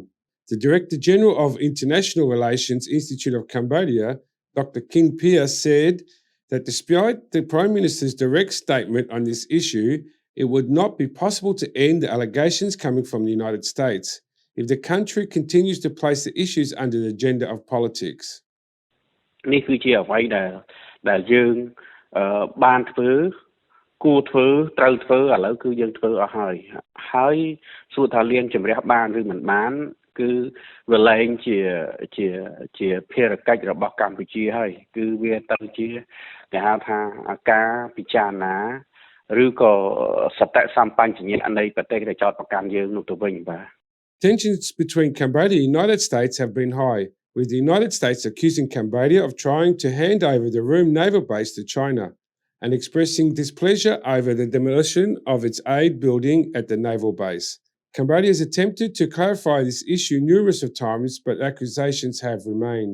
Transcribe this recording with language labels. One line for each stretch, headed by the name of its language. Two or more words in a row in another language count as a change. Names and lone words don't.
English: The Director General of International Relations Institute of Cambodia, Dr. King Pia, said that despite the Prime Minister's direct statement on this issue, it would not be possible to end the allegations coming from the United States if the country continues to place the issues under the agenda of politics.
Khmer: នេះគឺជាអ្វីដែលយើងបានធ្វើគួរធ្វើត្រូវធ្វើឥឡូវគឺយើងធ្វើអស់ហើយសួរថាលៀងជំរះបានឬមិនបានគឺវាលែងជាភារកិច្ចរបស់កម្ពុជាហើយគឺវាទៅជាគេហៅថាការពិចារណាឬក៏សតិសម្បញ្ញៈនៃប្រទេសដែលចោទប្រកាន់យើងនោះទៅវិញបាទ
English: Tensions between Cambodia and the United States have been high, with the United States accusing Cambodia of trying to hand over the Ream naval base to China and expressing displeasure over the demolition of its aid building at the naval base. Cambodia has attempted to clarify this issue numerous times, but accusations have remained.